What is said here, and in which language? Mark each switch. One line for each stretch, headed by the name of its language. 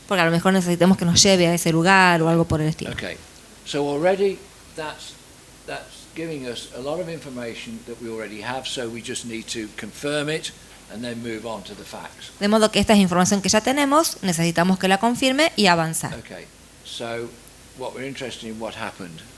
Spanish: Porque a lo mejor necesitamos que nos lleve a ese lugar o algo por el estilo.
English: Okay, so already that's giving us a lot of information that we already have, so we just need to confirm it and then move on to the facts.
Spanish: De modo que esta es información que ya tenemos, necesitamos que la confirme y avanzar.
English: Okay, so what we're interested in, what happened.